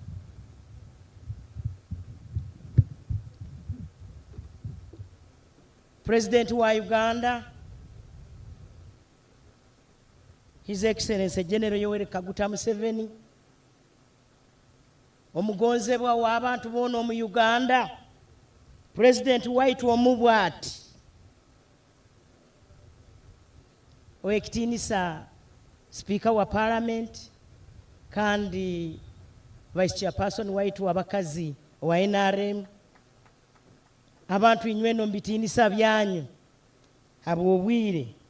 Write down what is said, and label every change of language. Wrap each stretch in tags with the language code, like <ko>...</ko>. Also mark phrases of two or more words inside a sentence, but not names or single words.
<ttj>President wa Uganda,</ttj> <en>His Excellency General Yoweri Kaguta Museveni,</en> <ttj>omugonzebwa w'abantu bono mu Uganda, President waitu omubwati, Owekitinisa Speaker wa Parliament, kandi</ttj> <en>Vice Chairperson</en> <ttj>waitu wabakazi wa NRM, abantu inyweno mbitinisa byanyu habwobwire</ttj>